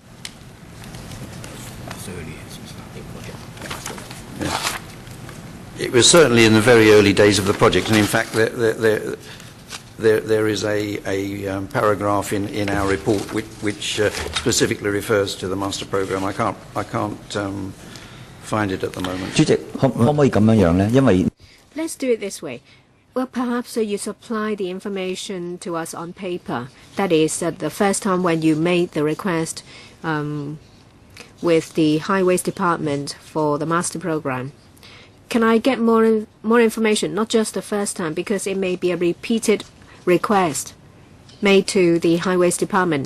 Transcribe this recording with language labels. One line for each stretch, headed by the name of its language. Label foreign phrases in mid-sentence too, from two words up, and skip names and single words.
English: It was certainly in the very early days of the project, and in fact there is a paragraph in our report which specifically refers to the master program. I can't find it at the moment.
Cantonese: 主席，可唔可以咁樣樣呢？因為
English: Let's do it this way. Well, perhaps you supply the information to us on paper. That is, the first time when you made the request with the Highways Department for the master program. Can I get more information? Not just the first time, because it may be a repeated request made to the Highways Department.